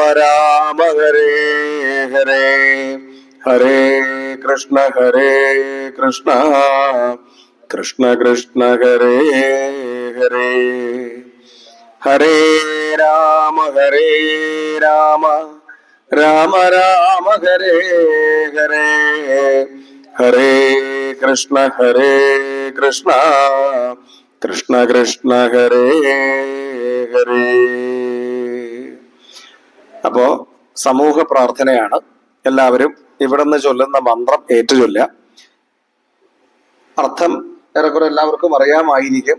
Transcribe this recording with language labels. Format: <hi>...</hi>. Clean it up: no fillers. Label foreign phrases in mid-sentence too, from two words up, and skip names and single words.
<sa>രാമ ഹരേ ഹരേ ഹരേ കൃഷ്ണ ഹരേ കൃഷ്ണ കൃഷ്ണ കൃഷ്ണ ഹരേ ഹരേ ഹരേ രാമ ഹരേ രാമ രാമ രാമ ഹരേ ഹരേ ഹരേ കൃഷ്ണ ഹരേ കൃഷ്ണ കൃഷ്ണ കൃഷ്ണ ഹരേ ഹരേ.</sa> <ml>അപ്പോ സമൂഹ പ്രാർത്ഥനയാണ്. എല്ലാവരും ഇവിടെ നിന്ന് ചൊല്ലുന്ന മന്ത്രം ഏറ്റുചൊല്ലുക. അർത്ഥം ഏറെക്കുറെ എല്ലാവർക്കും അറിയാമായിരിക്കും.</ml>